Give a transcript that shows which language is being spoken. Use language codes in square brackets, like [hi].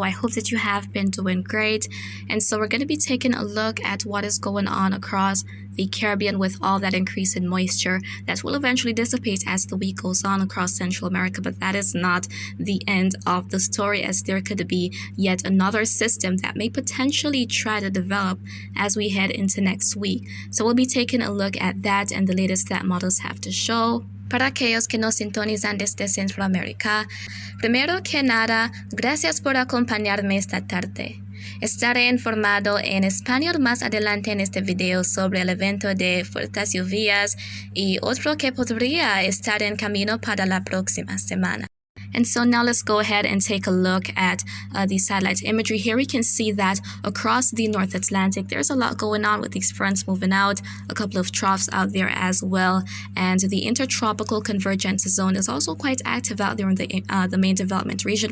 [en] I hope that you have been doing great. And so we're going to be taking a look at what is going on across the Caribbean with all that increase in moisture that will eventually dissipate as the week goes on across Central America. But that is not the end of the story, as there could be yet another system that may potentially try to develop as we head into next week. So we'll be taking a look at that and the latest that models have to show. [es] Para aquellos que nos sintonizan desde Centroamérica, primero que nada, gracias por acompañarme esta tarde. Estaré informado en español más adelante en este video sobre el evento de fuertes lluvias y otro que podría estar en camino para la próxima semana. [en] And so now let's go ahead and take a look at the satellite imagery. Here we can see that across the North Atlantic, there's a lot going on with these fronts moving out, a couple of troughs out there as well. And the intertropical convergence zone is also quite active out there in the main development region.